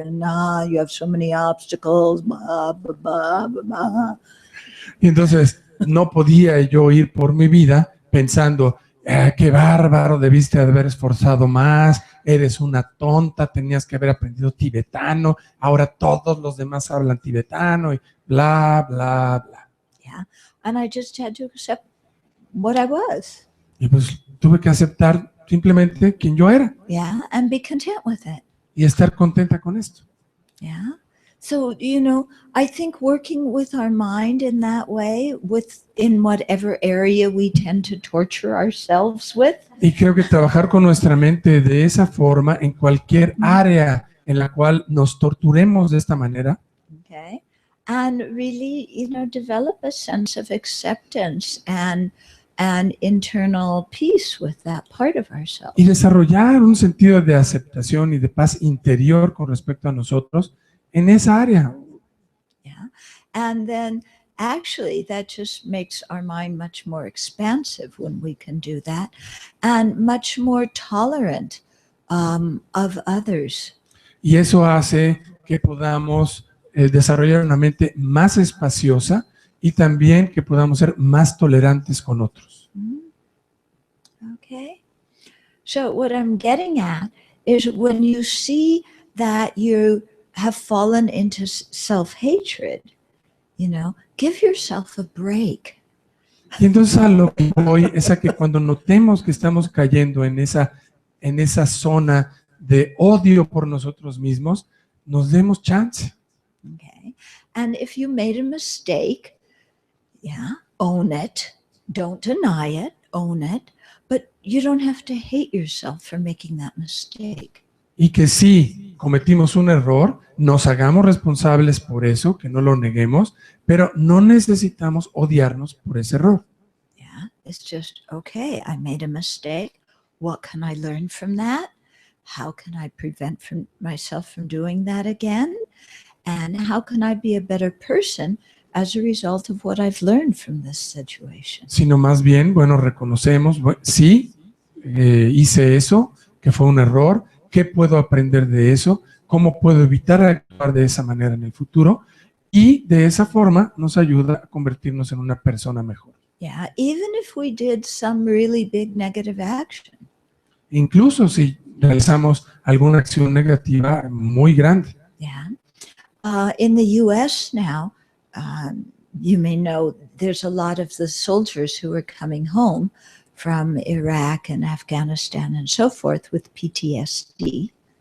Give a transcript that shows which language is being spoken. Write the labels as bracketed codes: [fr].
[en] And you have so many obstacles." Blah, blah, blah, blah, blah. [es] Y entonces no podía yo ir por mi vida pensando, qué bárbaro, debiste haber esforzado más, eres una tonta, tenías que haber aprendido tibetano, ahora todos los demás hablan tibetano y bla, bla, bla. [en] Yeah, and I just had to accept what I was. [es] Y pues tuve que aceptar simplemente quien yo era. [en] Yeah, and be content with it. [es] Y estar contenta con esto. Yeah. [en] So, I think working with our mind in that way, in whatever area we tend to torture ourselves with. [es] Y creo que trabajar con nuestra mente de esa forma en cualquier área en la cual nos torturemos de esta manera. Okay. [en] And really, develop a sense of acceptance and internal peace with that part of ourselves. [es] Y desarrollar un sentido de aceptación y de paz interior con respecto a nosotros en esa área. Yeah. [en] And then actually that just makes our mind much more expansive when we can do that, and much more tolerant of others. [es] Y eso hace que podamos desarrollar una mente más espaciosa y también que podamos ser más tolerantes con otros. Okay. [en] So what I'm getting at is when you see that you have fallen into self-hatred, give yourself a break. [es] Y entonces a lo que voy es a que cuando notemos que estamos cayendo en esa zona de odio por nosotros mismos, nos demos chance. Okay. [en] And if you made a mistake, own it. Don't deny it, own it. But you don't have to hate yourself for making that mistake. [es] Y que si cometimos un error, nos hagamos responsables por eso, que no lo neguemos, pero no necesitamos odiarnos por ese error. [en] Yeah, it's just, okay, I made a mistake. What can I learn from that? How can I prevent myself from doing that again? And how can I be a better person as a result of what I've learned from this situation? [es] Sino más bien, reconocemos, sí, hice eso, que fue un error. ¿Qué puedo aprender de eso? ¿Cómo puedo evitar actuar de esa manera en el futuro? Y de esa forma nos ayuda a convertirnos en una persona mejor. [en] Yeah, even if we did some really big negative action. [es] Incluso si realizamos alguna acción negativa muy grande. [en] Yeah. In the U.S. now, you may know there's a lot of the soldiers who are coming home from Iraq and Afghanistan and so forth with PTSD.